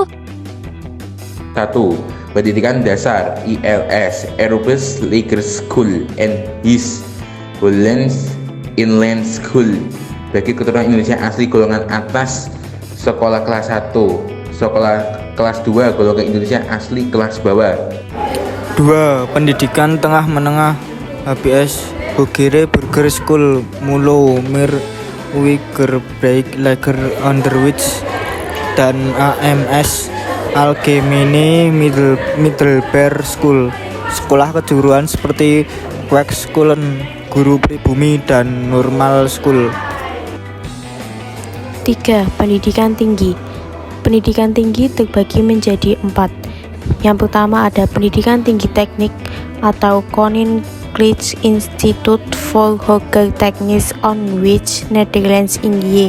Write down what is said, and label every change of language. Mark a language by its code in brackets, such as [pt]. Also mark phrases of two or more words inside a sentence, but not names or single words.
[id] 1. Pendidikan dasar ILS, Europese Lager School and His Hollands Inland School. Bagi keturunan Indonesia asli golongan atas, sekolah kelas 1, sekolah kelas 2 golongan Indonesia asli kelas bawah. 2. Pendidikan tengah menengah HBS Hogere Burger School Mulo Mir Wiger Break Lager Underwich dan AMS Algemene Middelbaar School, sekolah kejuruan seperti Kwekscholen, Guru Pribumi, dan Normal School. 3. Pendidikan tinggi. Pendidikan tinggi terbagi menjadi 4. Yang pertama ada pendidikan tinggi teknik atau Koninklijke Instituut voor Hoger Technisch Onderwijs Nederlands Indië.